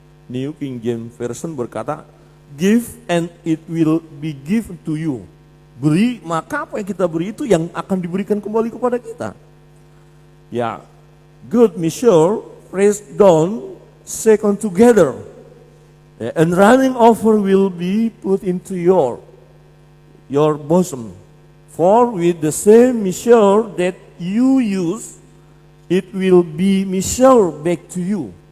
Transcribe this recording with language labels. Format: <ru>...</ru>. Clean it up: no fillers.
<id>New King James Version berkata, give and it will be given to you. Beri, maka apa yang kita beri itu yang akan diberikan kembali kepada kita.</id> <en>Ya, good measure, pressed down, shaken together, and running over will be put into your bosom. For with the same measure that you use, it will be measured back to you.</en>